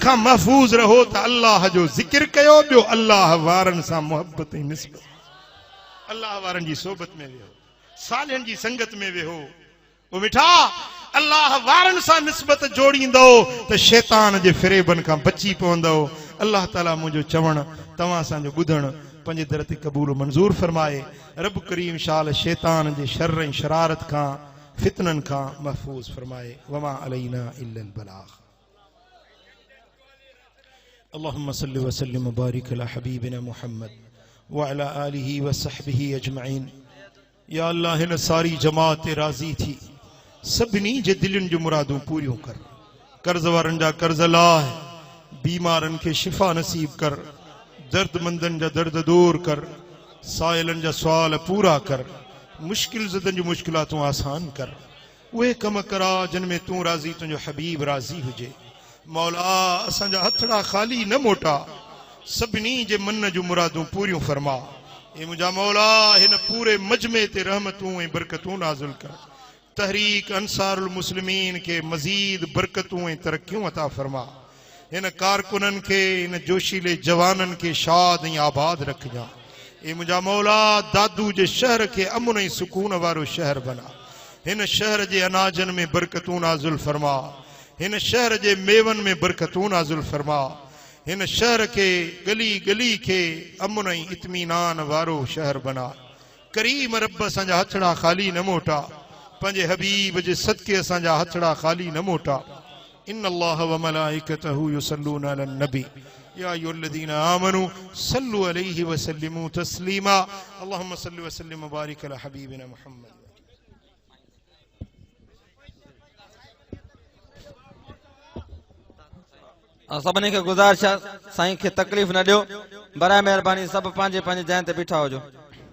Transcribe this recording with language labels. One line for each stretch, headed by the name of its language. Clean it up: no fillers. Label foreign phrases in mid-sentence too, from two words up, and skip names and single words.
Sindhi: खां महफ़ूज़ रहो त अल्लाह जो ज़िक्र कयो ॿियो अल्लाह वारनि सां मुहबत ऐं निस्बत अल्लाह वारनि जी सोबत में वेहो सालिहनि जी संगत में वेहो ओ मिठा अल्लाह वारनि सां निस्बत जोड़ींदो त शैतान जे फ़रेबनि खां बची पवंदो अल्लाह ताला मुंहिंजो चवणु तव्हां असांजो ॿुधणु पंहिंजे दर ते क़बूल मंज़ूर फरमाए रब करीम शाल शैतान जे शर ऐं शरारत खां फितननि खां महफूज़ फरमाए
Arabic: وما علينا إلا البلاغ اللهم صل وسلم وبارك على حبيبنا محمد وعلى آله وصحبه أجمعين
Sindhi: या अल्लाह हिन सारी जमात ते राज़ी थी सभिनी जे दिलनि जूं मुरादूं पूरियूं कर कर्ज़ वारनि जा कर्ज़ लाह बीमारनि खे शिफ़ा नसीब कर दर्दमंदनि जा दर्द दूर कर साइलनि जा सुवाल पूरा कर मुश्किल ज़दनि जूं मुश्किलातूं आसान कर उहे कम करा जिन में तूं राज़ी तुंहिंजो हबीब राज़ी हुजे मौला असांजा हथड़ा ख़ाली न मोटा सभिनी जे मन जूं मुरादूं पूरियूं फरमा ए मुंहिंजा मौला हिन पूरे मजमे ते रहमतूं ऐं बरकतूं नाज़िल कर तहरीक अंसारुल मुस्लिमीन के मजीद बरकतूं ऐं तरक्कियूं अता फरमा हिन कारकुननि खे हिन जोशीले जवाननि खे शाद ऐं आबाद रखजा ए मुंहिंजा मौला दादू जे शहर खे अमन ऐं सुकून वारो शहर बना हिन शहर जे अनाजनि में बरकतूं नाज़िल फरमा हिन शहर जे मेवनि में बरकतूं नाज़िल फरमा हिन शहर के गली गली के अमन ऐं इत्मीनान वारो शहर बना करीम रब असांजा हथड़ा ख़ाली न मोटा पंहिंजे हबीब जे सदके असांजा हथड़ा ख़ाली न मोटा
Arabic: إن الله وملائكته يصلون على النبي يا أيها الذين آمنوا صلوا عليه وسلموا تسليما اللهم صل وسلم وبارك على حبيبنا محمد
Sindhi: सभिनी खे गुज़ारिश आहे साईं खे तकलीफ़ न ॾियो बराए महिरबानी सब पंहिंजे पंहिंजे जॻह ते बीठा हुजो।